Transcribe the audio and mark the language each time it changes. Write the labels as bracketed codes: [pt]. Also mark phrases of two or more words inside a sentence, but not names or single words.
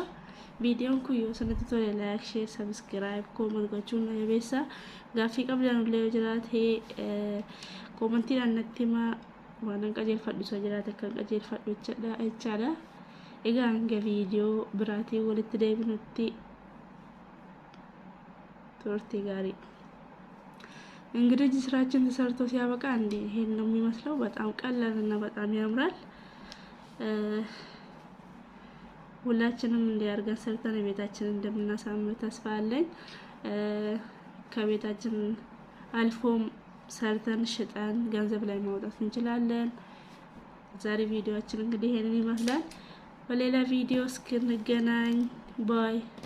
[om] Viidiyoon kun yoo isinitti tole [en] like, share, subscribe, comment [om] gochuun na jabeessa. Gaaffii qabdan illee yoo jiraate koomentiidhaan natti himaa. Waan qajeelfadhu isa jiraate kan qajeelfadhu jechaadha. Egaa hanga viidiyoo biraatii walitti deebinutti [am] ቶርቲ ጋሪ እንግዲህ ስራችን ተሰርቶ ሲያበቃ እንዴ ይሄን ነው የሚመስለው። በጣም ቀላል እና በጣም ያምራል። ሁላችንም እንዲያርገን ሰርተን ቤታችንን እንደምናሳምር ተስፋ አለኝ። ከቤታችን አልፎም ሰርተን ሽጠን ገንዘብ ላይ ማውጣት እንችላለን። ዛሬ ቪዲዮአችን እንግዲህ ይሄንን ይመስላል። በሌላ ቪዲዮ እስክንገናኝ ባይ።